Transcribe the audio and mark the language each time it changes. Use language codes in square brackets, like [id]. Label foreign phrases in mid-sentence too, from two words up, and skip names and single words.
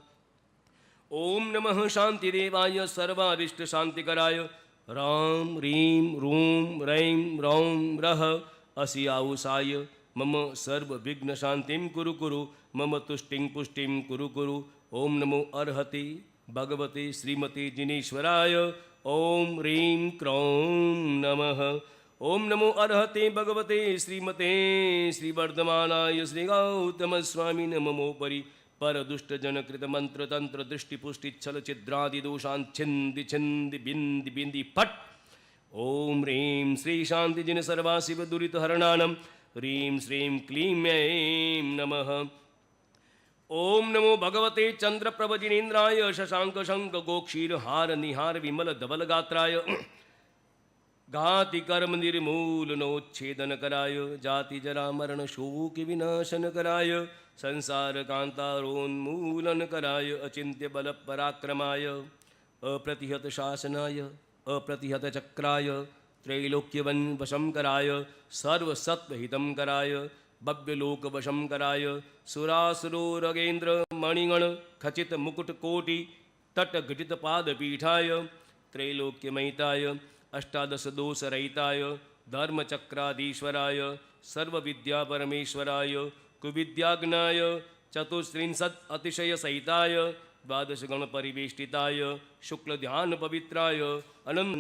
[sa] ओम नमः शांतिदेवाय सर्वारिष्ट शांतिकराय राम ह्रीं रूं रैं रौं रः असियाउषाय मम सर्वविघ्न शांतिं कुरु कुरु मम तुष्टिं पुष्टिं कुरु कुरु। ओम नमो अर्हते भगवते श्रीमते जिनेश्वराय ओम ह्रीं क्रों नमः। ओम नमो अर्हते भगवते श्रीमते श्रीवर्धमानाय श्री गौतम स्वामी नमोपरि पर दुष्ट जनकृत मंत्र तंत्र दृष्टि पुष्टि छल छिद्रादि दोषान् छिंदि छिंदि बिंदि बिंदि फट। ओम ह्रीं श्री शांति जिन सर्वा शिव दुरित हरणानम ह्रीं श्रीं क्लीं ऐं नमः। ओम नमो भगवते चंद्र प्रभ जिनेन्द्राय शशांक शंक गोक्षीर हार निहार विमल धवल गात्राय घाति कर्म निर्मूलनोच्छेदन कराय जाति जरा मरण शोक विनाशन कराय संसार कांतारोन्मूलन कराय अचिंत्य बल पराक्रमाय अप्रतिहत शासनाय अप्रतिहत चक्राय त्रैलोक्यवन वशं कराय सर्वसत्वहितं कराय भव्यलोक वशं कराय सुरासुरो रगेन्द्र मणिगण खचित मुकुट कोटि तट घटित पादपीठाय त्रैलोक्यमहिताय अष्टादश दोष रहिताय धर्मचक्राधीश्वराय सर्वविद्या परमेश्वराय कुविद्याग्नाय चतुस्त्रिंशत् अतिशय सहिताय द्वादश गण परिवेष्टिताय शुक्ल ध्यान पवित्राय अनंत